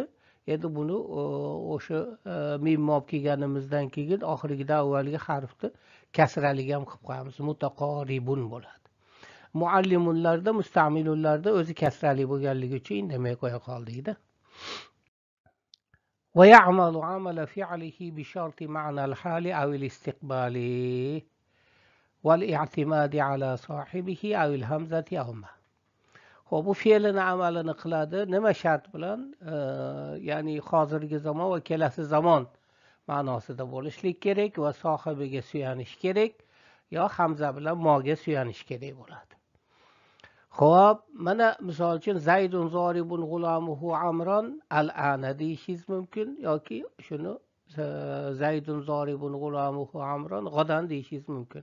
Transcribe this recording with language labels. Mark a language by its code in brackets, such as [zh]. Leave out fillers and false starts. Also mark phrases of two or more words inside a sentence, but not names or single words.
[uz] Endi buni o'sha mim olib kelganimizdan keyin oxirgi avvalgi harfni kasrali ham qilib qo'yamiz. Mutaqoribun bo'ladi. Muallimunlarda, mustamilunlarda o'zi kasrali bo'lganligi uchun indamay qo'ya qoldik-da. [ar] ويعمل عمل فعله بشرط معنى الحال أو الاستقبال والاعتماد على صاحبه أو الهمزة أو ما. [uz] Xo'p, bu fe'lini amalini qiladi nima shart bilan? Ya'ni hozirgi zamon va kelasi zamon ma'nosida bo'lishlik kerak va sohibiga suyanish kerak, yo hamza bilan moga suyanish kerak bo'ladi. Xo'p, mana misol uchun [ar] زيد ضارب غلامه عمرا الآن [uz] deyishingiz mumkin yoki shuni [ar] زيد ضارب غلامه عمرا غدا [uz] deyishingiz mumkin.